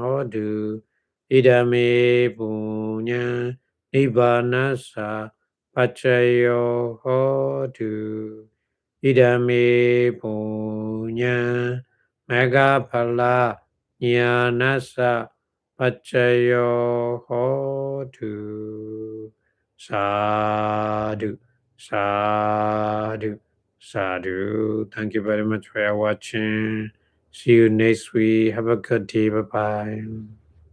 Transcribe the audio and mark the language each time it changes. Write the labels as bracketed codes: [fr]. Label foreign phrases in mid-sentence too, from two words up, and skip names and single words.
[pi] Hodu Idami Bunya Nibbanasa Pachayo Hodu Idami Bunya Megapala Nyanasa Pachayo Hotu Sadhu Sadhu Sadhu. [en] Thank you very much for watching. See you next week. Have a good day. Bye bye.